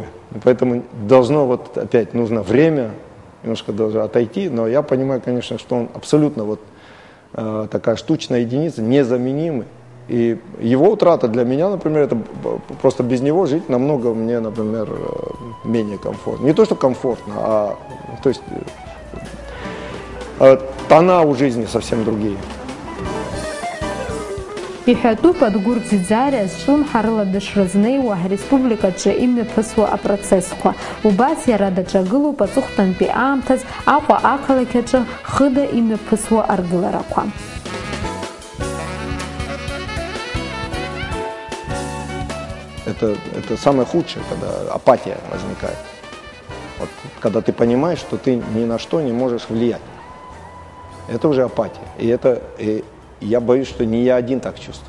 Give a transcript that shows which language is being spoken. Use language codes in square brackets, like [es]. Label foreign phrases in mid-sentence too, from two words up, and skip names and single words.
[ru] И поэтому должно вот опять, нужно время, немножко должно отойти, но я понимаю, конечно, что он абсолютно вот такая штучная единица, незаменимый. И его утрата для меня, например, это просто без него жить намного мне, например, менее комфортно. Не то, что комфортно, а то есть тона у жизни совсем другие. [ab] Иҳәатәуп Адгәыр Ӡиӡариа зҿлымҳарыла дышрызнеиуа ҳреспубликаҿы имҩаԥысуа апроцессқәа. Убас иара даҿагылоуп аҵыхәтәантәи аамҭаз Аҟәа ақалақь аҿы хыда имҩаԥысуа аргыларақәа. [ru] Это самое худшее, когда апатия возникает. Вот, когда ты понимаешь, что ты ни на что не можешь влиять. Это уже апатия. И я боюсь, что не я один так чувствую.